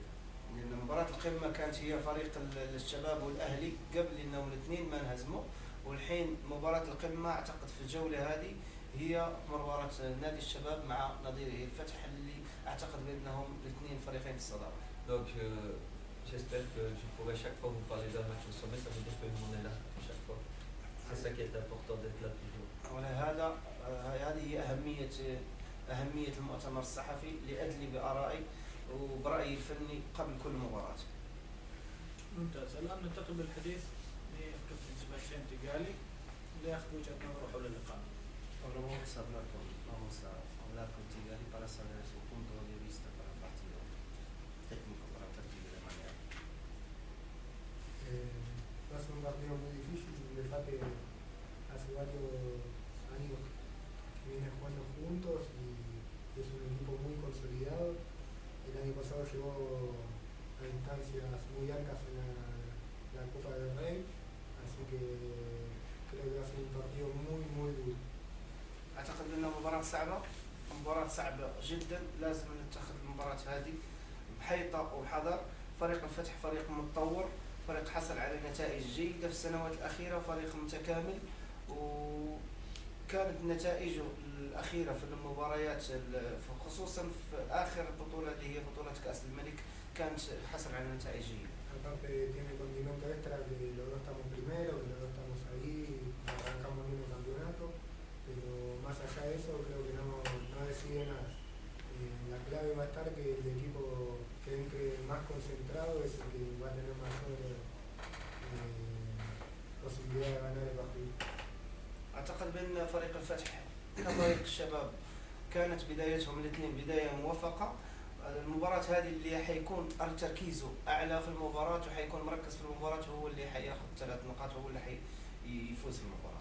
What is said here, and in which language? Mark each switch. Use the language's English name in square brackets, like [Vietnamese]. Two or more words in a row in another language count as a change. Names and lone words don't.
[Arabic] لأن مباراة القمة كانت هي فريق الشباب والأهلي قبل إنهم الاثنين ما انهزموا، والحين مباراة القمة أعتقد في الجولة هذه هي مباراة نادي الشباب مع نظيره الفتح، اللي أعتقد بأنهم الاثنين فريقين في الصدارة. [French] Donc j'espère que je pourrai chaque fois vous parler d'un match au sommet, ça veut dire que nous on est là chaque fois. C'est ça qui est important d'être là toujours. [Arabic] ولهذا هذه هي أهمية المؤتمر الصحفي، لأدلي بآرائي وبرأيي الفني قبل كل مباراة. ممتاز. الآن ننتقل بالحديث للكابتن سباستيان تيغالي ليأخذ وجهة نظره حول اللقاء. [Spanish] Vamos hablar con Tigali para saber su punto de vista para el partido técnico, para el partido de mañana. verdad que hace varios años que vienen jugando juntos y es un equipo muy consolidado. El año pasado llegó a instancias muy altas en la Copa del Rey, así que creo que va a ser un partido muy duro. [Arabic] اعتقد انها مباراة صعبة جدا. لازم نتخذ المباراة هذه بحيطة وبحذر. فريق الفتح فريق متطور، فريق حصل على نتائج جيدة في السنوات الأخيرة، فريق متكامل، وكانت نتائجه الأخيرة في المباريات خصوصا في آخر بطولة اللي هي بطولة كأس الملك كانت حصل على نتائج جيدة. [Spanish] Aparte tiene el condimento extra que los dos estamos primero, que los dos estamos ahí, arrancamos el mismo campeonato, pero más allá de eso creo que no decide nada. La clave va a estar que el equipo que entre más concentrado es el que va a tener mayor posibilidad de ganar el partido. [Arabic] أعتقد بأن فريق الفتح كفريق الشباب كانت بدايتهم الاثنين بداية موفقة. المباراة هذه اللي حيكون تركيزه أعلى في المباراة وحيكون مركز في المباراة هو اللي حياخذ 3 نقاط وهو اللي حيفوز في المباراة.